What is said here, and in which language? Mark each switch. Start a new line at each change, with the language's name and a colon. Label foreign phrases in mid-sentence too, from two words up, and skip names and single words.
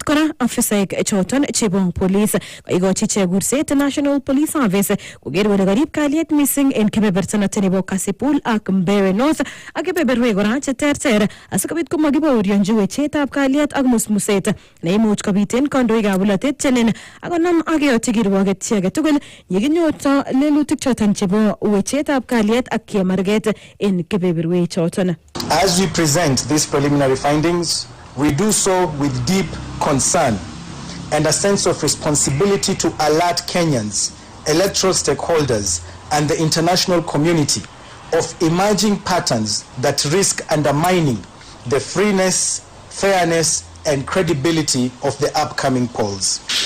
Kalenjin: kora afisaek choton chebo police koikochi ichek kurset National Police Service koker kole karib kalyet mising en kebeberta noton nebo Kasipul ak Mbeere North ak kebeberwek kora cheterter asikobit komakibaorionji wechetab kalyet ak musmuset neimuch kobiten kandoikab bolotet chenen akonam akeyochi kirwoket chi age tugul yekinyorto lelutik choton chebo wechetab kalyet ak kemarget en kebeberwek choton.
English: As we present these preliminary findings, we do so with deep concern and a sense of responsibility to alert Kenyans, electoral stakeholders, and the international community of emerging patterns that risk undermining the freeness, fairness, and credibility of the upcoming polls.